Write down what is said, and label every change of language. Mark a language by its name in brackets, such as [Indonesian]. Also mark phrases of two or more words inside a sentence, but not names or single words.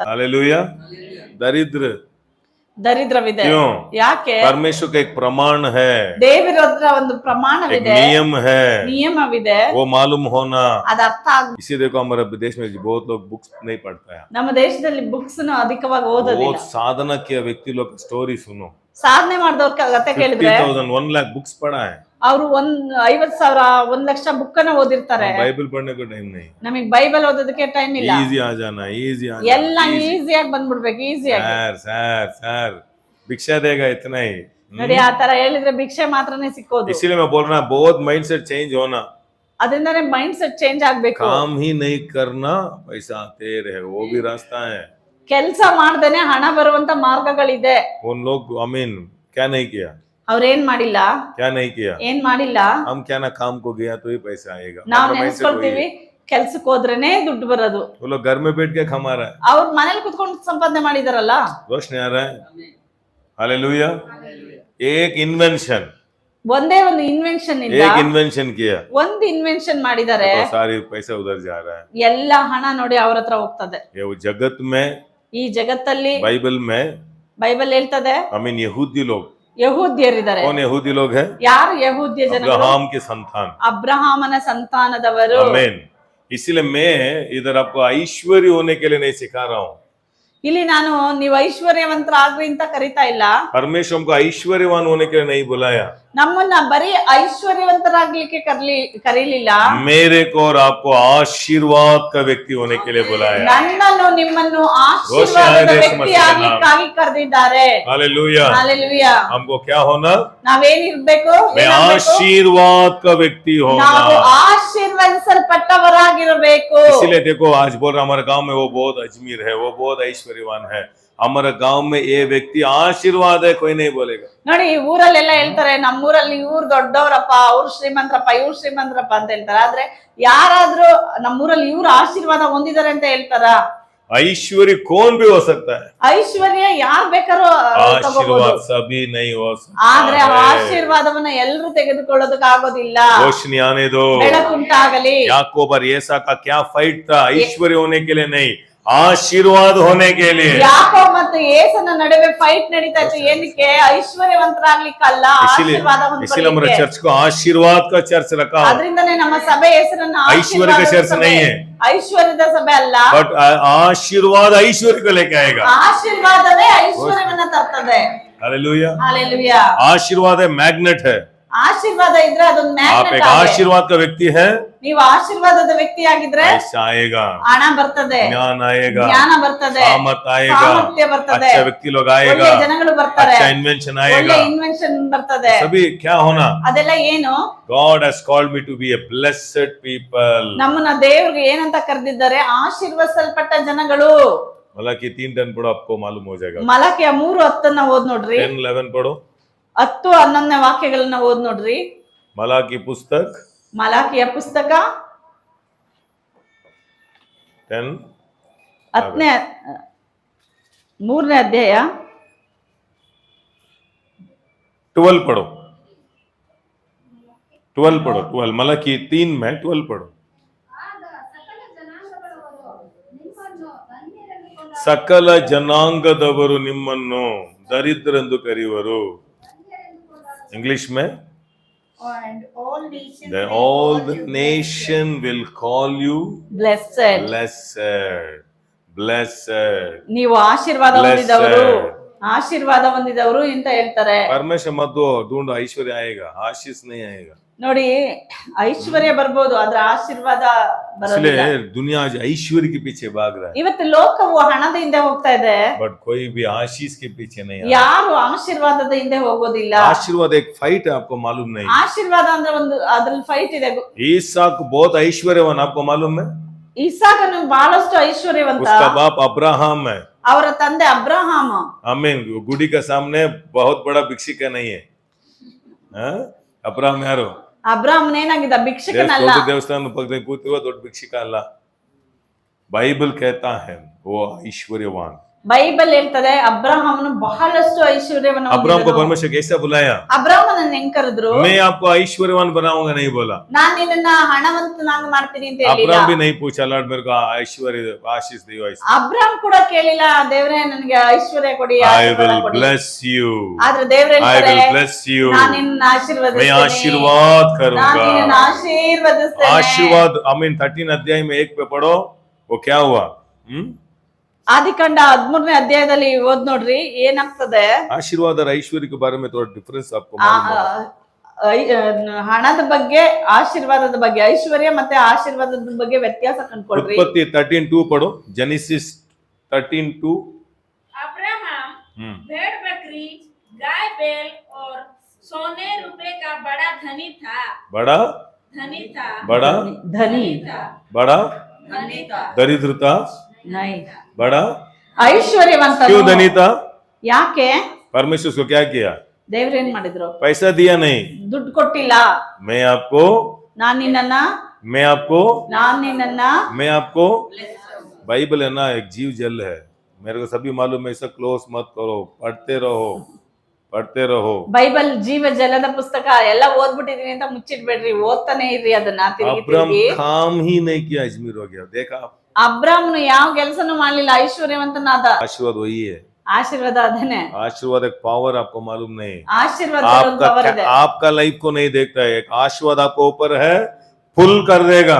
[Hindi] हालेलुया। [Kannada] ದರಿದ್ರವಿದೆ. [Hindi] क्यों? [Kannada] ಯಾಕೆ? [Hindi] परमेश्वर का एक प्रमाण है, [Kannada] ದೇವರ ಹತ್ರ ಒಂದು [Hindi] एक [Kannada] ಪ್ರಮಾಣವಿದೆ, [Hindi] नियम है, [Kannada] ನಿಯಮವಿದೆ, [Hindi] वो मालूम होना। [Kannada] ಅದ ಅರ್ಥ ಆಗ. [Hindi] इसी देखो हमारे देश में बहुत लोग बुक्स नहीं पढ़ता है, [Kannada] ನಮ್ಮ ದೇಶದಲ್ಲಿ ಬುಕ್ಸ್ ಅಧಿಕವಾಗಿ ಓದೋದಿಲ್ಲ. [Hindi] बहुत साधना किया व्यक्ति लोग स्टोरी सुनो, [Kannada] ಸಾಧನೆ ಮಾಡಿದವ್ರ ಕತೆ ಕೇಳಿದ್ರೆ [Hindi] 50,000 1 लाख बुक्स पढ़ा है, [Kannada] ಅವ್ರು 50,000 1 ಲಕ್ಷ ಬುಕ್ ಅನ್ನ ಓದಿರ್ತಾರೆ. [Hindi] बाइबल पढ़ने को टाइम नहीं, [Kannada] ನಮಗ್ ಬೈಬಲ್ ಓದೋದಕ್ಕೆ ಟೈಮ್ ಇಲ್ಲ. [Hindi] इजी आ जाना, [Kannada] ಎಲ್ಲ ಈಸಿಯಾಗಿ ಬಂದ್ಬಿಡ್ಬೇಕು, ಈಸಿಯಾಗಿ. [Hindi] सर भिक्षा देगा इतना ही। [Kannada] ನೋಡಿ, ಆ ತರ ಹೇಳಿದ್ರೆ ಭಿಕ್ಷೆ ಮಾತ್ರನೇ ಸಿಕ್ಕೋದು. [Hindi] इसीलिए मैं बोल रहा हूँ बहुत [English] mindset change [Hindi] होना, [Kannada] ಅದರಿಂದಾನೇ [English] mind set change [Kannada] ಆಗ್ಬೇಕು. [Hindi] काम ही नहीं करना, पैसा आते रहे, वो भी रास्ता है। [Kannada] ಕೆಲಸ ಮಾಡ್ದೇನೆ ಹಣ ಬರುವಂತ ಮಾರ್ಗಗಳಿದೆ. [Hindi] उन लोग क्या नहीं किया, [Kannada] ಅವ್ರೇನ್ ಮಾಡಿಲ್ಲ, [Hindi] क्या नहीं किया, [Kannada] ಏನ್ ಮಾಡಿಲ್ಲ. [Hindi] हम क्या ना काम को गया तो ही पैसा आएगा, [Kannada] ನಾವ್ [Hindi] हमारा mindset वही [Kannada] ನೆನ್ಸ್ಕೊಳ್ತೀವಿ [Hindi] है। [Kannada] ಕೆಲ್ಸಕ್ಕೆ ಹೋದ್ರೇನೆ ದುಡ್ಡು ಬರೋದು. [Hindi] वो लोग घर में बैठ के कमा रहा है, [Kannada] ಅವ್ರ ಮನೇಲಿ ಕುತ್ಕೊಂಡು ಸಂಪಾದನೆ ಮಾಡಿದಾರಲ್ಲ. [Hindi] रोशनी आ रहा है। हालेलुया। एक इन्वेंशन, [Kannada] ಒಂದೇ ಒಂದು ಇನ್ವೆನ್ಷನ್ ಇಂದ [Hindi] एक इन्वेंशन किया, [Kannada] ಒಂದು ಇನ್ವೆನ್ಷನ್ ಮಾಡಿದ್ದಾರೆ. [Hindi] तो सारी पैसा उधर जा रहा है। [Kannada] ಎಲ್ಲ ಹಣ ನೋಡಿ ಅವ್ರ ಹತ್ರ ಹೋಗ್ತದೆ. [Hindi] ये वो जगत में, [Kannada] ಈ ಜಗತ್ತಲ್ಲಿ [Hindi] बाइबल में [Kannada] ಬೈಬಲ್ ಹೇಳ್ತದೆ, [Hindi] यहूदी लोग, [Kannada] ಯಹೂದ್ಯರಿದ್ದಾರೆ. [Hindi] कौन यहूदी लोग है? [Kannada] ಯಾರು ಯಹೂದ್ಯ ಜನರು? [Hindi] अब्राहम के संतान, [Kannada] ಅಬ್ರಹಾಮನ ಸಂತಾನದವರು. [Hindi] आमीन। इसलिए मैं इधर आपको ऐश्वर्य होने के लिए नहीं सिखा रहा हूँ, [Kannada] ಇಲ್ಲಿ ನಾನು ನೀವು ಐಶ್ವರ್ಯವಂತರಾಗ್ರಿ ಅಂತ ಕರಿತಾ ಇಲ್ಲ. [Hindi] परमेश्वर हमको ऐश्वर्यवान होने के लिए नहीं बुलाया, [Kannada] ನಮ್ಮನ್ನ ಬರೀ ಐಶ್ವರ್ಯವಂತರಾಗ್ಲಿಕ್ಕೆ ಕರೀಲಿಲ್ಲ, [Hindi] मेरे को और आपको आशीर्वाद का व्यक्ति होने के लिए बुलाया। [Kannada] ನನ್ನನ್ನು ನಿಮ್ಮನ್ನು ಆಶೀರ್ವಾದದ ವ್ಯಕ್ತಿಯಾಗಿ ಕರೆದಿದ್ದಾರೆ. [Hindi] हालेलुया। [Kannada] ಹಾಲೆಲೂಯಾ. [Hindi] हमको क्या होना? [Kannada] ನಾವೇನಿರ್ಬೇಕು? [Hindi] मैं आशीर्वाद का व्यक्ति [Kannada] ನಾವು [Hindi] होना। [Kannada] ಆಶೀರ್ವದಿಸಲ್ಪಟ್ಟವರಾಗಿರಬೇಕು. [Hindi] इसीलिए देखो आज बोल रहा हमारे गांव में वो बहुत अजमीर है, वो बहुत ऐश्वर्यवान है, हमारे गांव में ये व्यक्ति आशीर्वाद है, कोई नहीं बोलेगा। [Kannada] ನೋಡಿ, ಈ ಊರಲ್ಲೆಲ್ಲ ಹೇಳ್ತಾರೆ, ನಮ್ಮೂರಲ್ಲಿ ಇವ್ರು ದೊಡ್ಡವರಪ್ಪ, ಅವ್ರು ಶ್ರೀಮಂತರಪ್ಪ, ಇವ್ರು ಶ್ರೀಮಂತರಪ್ಪ ಅಂತ ಹೇಳ್ತಾರೆ. ಆದ್ರೆ ಯಾರಾದ್ರೂ ನಮ್ಮೂರಲ್ಲಿ ಇವ್ರು ಆಶೀರ್ವಾದ ಹೊಂದಿದ್ದಾರೆ ಅಂತ ಹೇಳ್ತಾರ? [Hindi] ऐश्वर्य कौन भी हो सकता है, [Kannada] ಐಶ್ವರ್ಯ ಯಾರ್ ಬೇಕಾದ್ರೂ ತಗೋಬಹುದು, [Hindi] आशीर्वाद सभी नहीं हो [Kannada] ಆದ್ರೆ [Hindi] सकता है। [Kannada] ಆಶೀರ್ವಾದವನ್ನ ಎಲ್ಲರೂ ತೆಗೆದುಕೊಳ್ಳೋದಕ್ಕೆ ಆಗೋದಿಲ್ಲ. [Hindi] रोशनी आने दो। [Kannada] ಬೆಳಕುಂಟಾಗಲಿ. [Hindi] याकूब और एसा का क्या फाइट था? ऐश्वर्य होने के लिए नहीं, आशीर्वाद होने के लिए। [Kannada] ಯಾಕೋಬ್ ಮತ್ತು ಏಸನ ನಡುವೆ ಫೈಟ್ ನಡೀತಾ ಇತ್ತು, ಏನಕ್ಕೆ? ಐಶ್ವರ್ಯವಂತರಾಗ್ಲಿಕ್ಕಲ್ಲ, ಆಶೀರ್ವಾದ [Hindi] इसीलिए हमारे चर्च को आशीर्वाद का चर्च रखा। [Kannada] ಅದರಿಂದನೇ ನಮ್ಮ ಸಭೆ ಹೆಸರನ್ನ [Hindi] ऐश्वर्य का चर्च नहीं है, [Kannada] ಐಶ್ವರ್ಯದ ಸಭೆ ಅಲ್ಲ, [Hindi] बट आशीर्वाद ऐश्वर्य को लेके आएगा। [Kannada] ಆಶೀರ್ವಾದವೇ ಐಶ್ವರ್ಯವನ್ನ ತರ್ತದೆ. [Hindi] हालेलुया। हालेलुया। आशीर्वाद है, मैग्नेट है। [Kannada] ಆಶೀರ್ವಾದ ಇದ್ರೆ ಅದೊಂದು [Hindi] आप [Kannada] ಮ್ಯಾಗ್ನೆಟ್ [Hindi] एक [Kannada] ಆಗಿದೆ. [Hindi] आशीर्वाद का व्यक्ति है, [Kannada] ನೀವು ಆಶೀರ್ವಾದದ ವ್ಯಕ್ತಿ ಆಗಿದ್ರೆ [Hindi] पैसा आएगा, [Kannada] ಹಣ ಬರ್ತದೆ, [Hindi] ज्ञान आएगा, [Kannada] ಜ್ಞಾನ ಬರ್ತದೆ, [Hindi] सामर्थ आएगा, [Kannada] ಸಾಮರ್ಥ್ಯ ಬರ್ತದೆ, [Hindi] अच्छा व्यक्ति लोग आएगा, [Kannada] ಒಳ್ಳೆ ಜನಗಳು ಬರ್ತಾರೆ, [Hindi] अच्छा इन्वेंशन [Kannada] ಒಳ್ಳೆ [Hindi] आएगा। [Kannada] ಇನ್ವೆನ್ಷನ್ ಬರ್ತದೆ. [Hindi] सभी क्या होना? [Kannada] ಅದೆಲ್ಲ ಏನು? [English] God has called me to be a blessed people. [Kannada] ನಮ್ಮನ್ನ ದೇವ್ರಿಗೆ ಏನಂತ ಕರೆದಿದ್ದಾರೆ? ಆಶೀರ್ವದಿಸಲ್ಪಟ್ಟ ಜನಗಳು. [Hindi] मलाकी 3:10 पढ़ो, आपको मालूम हो जाएगा। [Kannada] ಮಲಾಕಿಯ 3:10 ಓದ್ ನೋಡ್ರಿ. [Hindi] 10:11 पढ़ो। [Kannada] 10-11 ವಾಕ್ಯಗಳನ್ನ ಓದ್ ನೋಡ್ರಿ. [Hindi] मलाकी पुस्तक [Kannada] ಮಲಾಕಿಯ ಪುಸ್ತಕ 3ನೇ ಅಧ್ಯಾಯ [Hindi] 12 पढ़ो। 12 पढ़ो, 12 मलाकी 3 में 12 पढ़ो। [Kannada] ಸಕಲ ಜನಾಂಗದವರು ನಿಮ್ಮನ್ನು ದರಿದ್ರೆಂದು ಕರೆಯುವರು. [Hindi] ಇಂಗ್ಲಿಷ್ में [English] And all nations then will all call the you nation will call you ಬ್ಲೆಸ್ಸೆಡ್. blessed. [Kannada] ನೀವು ಆಶೀರ್ವಾದ ಹೊಂದಿದವರು, ಆಶೀರ್ವಾದ ಹೊಂದಿದವರು ಅಂತ ಹೇಳ್ತಾರೆ. [Hindi] परमेश्वर मत दो, ढूंढो ऐश्वर्य आएगा, आशीष नहीं आएगा। [Kannada] ನೋಡಿ, ಐಶ್ವರ್ಯ ಬರ್ಬೋದು, ಆದ್ರೆ ಆಶೀರ್ವಾದ ಬರೋದಿಲ್ಲ. [Hindi] इसलिए दुनिया आज ऐश्वर्य के पीछे भाग रहा है, [Kannada] ಇವತ್ತು ಲೋಕವು ಹಣದ ಹಿಂದೆ ಹೋಗ್ತಾ ಇದೆ, [Hindi] बट कोई भी आशीष के पीछे नहीं आ रहा। [Kannada] ಯಾರು ಆಶೀರ್ವಾದದ ಹಿಂದೆ ಹೋಗೋದಿಲ್ಲ. [Hindi] आशीर्वाद एक फाइट है, आपको मालूम नहीं? [Kannada] ಆಶೀರ್ವಾದ ಅಂದ್ರೆ ಒಂದು ಅದ್ರಲ್ಲಿ ಫೈಟ್ ಇದೆ. [Hindi] ईसाक बहुत ऐश्वर्यवान, आपको मालूम है? [Kannada] ಇಸಾಕನು ಬಹಳಷ್ಟು ಐಶ್ವರ್ಯವಂತ. [Hindi] उसका बाप अब्राहम है। [Kannada] ಅವರ ತಂದೆ ಅಬ್ರಹಾಮ. [Hindi] आमीन। गुड़ी के सामने बहुत बड़ा भिक्षिक नहीं है, हाँ? अब्राहम यारो [Kannada] ಅಬ್ರಹಾಮನ್ ಏನಾಗಿದ್ದ? ಭಿಕ್ಷಕನಲ್ಲ. ದೊಡ್ಡ ದೇವಸ್ಥಾನ ಪಕ್ಕದಲ್ಲಿ ಕೂತಿರುವ ದೊಡ್ಡ ಭಿಕ್ಷಕ ಅಲ್ಲ. [Hindi] ಬೈಬಲ್ कहता है वो ऐश्वर्यवान। [Kannada] ಬೈಬಲ್ ಹೇಳ್ತದೆ ಅಬ್ರಹಾಮನು ಬಹಳಷ್ಟು ಐಶ್ವರ್ಯವನ್ನು [Hindi] अब्राहम को [Kannada] ಹೊಂದಿದನು. [Hindi] परमेश्वर कैसे बुलाया? [Kannada] ಅಬ್ರಹಾಮನನ್ನ ಹೆಂಗ್ ಕರೆದ್ರು? [Hindi] मैं आपको ऐश्वर्यवान बनाऊंगा नहीं बोला। [Kannada] ನಾನ್ ನಿನ್ನನ್ನ ಹಣವಂತನಾಗಿ ಮಾಡ್ತೀನಿ ಅಂತ ಹೇಳಿಲ್ಲ. [Hindi] अब्राहम भी नहीं पूछा लॉर्ड मेरे को ऐश्वर्य आशीष दियो ऐसे। [Kannada] ಅಬ್ರಹಾಮ್ ಕೂಡ ಕೇಳಿಲ್ಲ, ದೇವ್ರೇ ನನಗೆ ಐಶ್ವರ್ಯ ಕೊಡಿ, [English] I [Kannada] ಆಶೀರ್ವಾದ [English] will [Kannada] ಕೊಡಿ. [English] bless you, [Kannada] ಆದ್ರೆ ದೇವ್ರ [English] I [Kannada] ಹೇಳ್ತಾರೆ, [English] will bless you, [Kannada] ನಾನ್ ನಿನ್ನ [Hindi] मैं [Kannada] ಆಶೀರ್ವದಿಸ್ತೀನಿ, [Hindi] आशीर्वाद [Kannada] ನಾನ್ [Hindi] करूंगा। [Kannada] ನಿನ್ನ ಆಶೀರ್ವದಿಸ್ತೇನೆ. [Hindi] आशीर्वाद आमीन। 13 अध्याय में 1 पे पढ़ो, वो क्या हुआ? [Kannada] ಆದಿಕಾಂಡ 13ನೇ ಅಧ್ಯಾಯದಲ್ಲಿ ಓದ್ ನೋಡ್ರಿ, ಏನಾಗ್ತದೆ? [Hindi] आशीर्वाद और ऐश्वर्य के बारे में थोड़ा डिफरेंस आपको ಆ, मालूम होगा। [Kannada] ಹಣದ ಬಗ್ಗೆ, ಆಶೀರ್ವಾದದ ಬಗ್ಗೆ, ಐಶ್ವರ್ಯ ಮತ್ತೆ ಆಶೀರ್ವಾದದ ಬಗ್ಗೆ ವ್ಯತ್ಯಾಸ ಕಂಡ್ಕೊಳ್ರಿ. [Hindi] उत्पत्ति 13:2 पढ़ो, जेनेसिस 13:2। अब्राहम भेड़ बकरी गाय बैल और सोने रुपए का बड़ा धनी था। बड़ा धनी था। बड़ा ಧನಿ था। बड़ा धनी था। दरिद्रता ನೈ बड़ा [Kannada] ಐಶ್ವರ್ಯವಂತ. [Hindi] क्यों धनी था? [Kannada] ಯಾಕೆ? [Hindi] परमेश्वर उसको क्या किया? [Kannada] ದೇವ್ರೇನ್ ಮಾಡಿದ್ರು? [Hindi] पैसा दिया नहीं, [Kannada] ದುಡ್ಡು ಕೊಟ್ಟಿಲ್ಲ. [Hindi] मैं आपको [Kannada] ನಾನ್ ನಿನ್ನನ್ನ [Hindi] मैं आपको बाइबल है ना, एक जीव जल है। मेरे को सभी मालूम है, ऐसा क्लोज मत करो, पढ़ते रहो। [Kannada] ಬೈಬಲ್ ಜೀವ ಜಲದ ಪುಸ್ತಕ ಎಲ್ಲ ಓದ್ಬಿಟ್ಟಿದೀನಿ ಅಂತ ಮುಚ್ಚಿಡ್ಬೇಡ್ರಿ, ಓದ್ತಾನೆ ಇರ್ರಿ ಅದನ್ನ ತಿರುಗಿ [Hindi] अब्राहम [Kannada] ತಿರುಗಿ. [Hindi] काम ही नहीं किया, अजमीर हो गया। देखा आप, [Kannada] ಅಬ್ರಾಹ್ಮನು ಯಾವ ಕೆಲಸನೂ ಮಾಡ್ಲಿಲ್ಲ, ಐಶ್ವರ್ಯವಂತನಾದ. [Hindi] आशीर्वाद वही है। [Kannada] ಆಶೀರ್ವಾದ ಅದೇನೆ. [Hindi] आशीर्वाद एक पावर, आपको मालूम नहीं? [Kannada] ಆಶೀರ್ವಾದ ಒಂದು ಪವರ್ ಇದೆ. [Hindi] आपका लाइफ को नहीं देखता है, एक आशीर्वाद आपको ऊपर है, फुल कर देगा।